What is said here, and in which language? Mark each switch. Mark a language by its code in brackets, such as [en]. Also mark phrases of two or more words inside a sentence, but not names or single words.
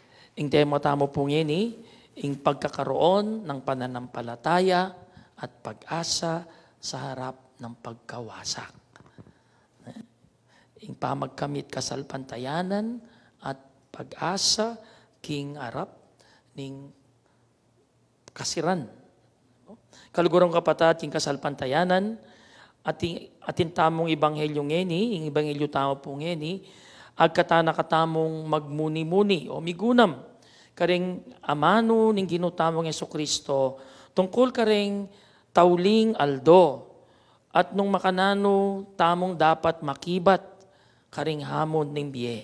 [pam] Ing tema tamo pong ini, [tl] ing pagkakaroon ng pananampalataya at pag-asa sa harap ng pagkawasak. [pam] Ing pamagkamit kasalpantayanan at pag-asa king arap ning kasiran. Kalugurang kapatid, king kasalpantayanan atin tamong ibanghelyo ngeni, ing ibanghelyo tamo po ngeni, agkatana katamong magmuni-muni o migunam karing amano ning ginutamong Jesucristo tungkol karing tauling aldo at nung makanano tamong dapat makibat karing hamon ning biye.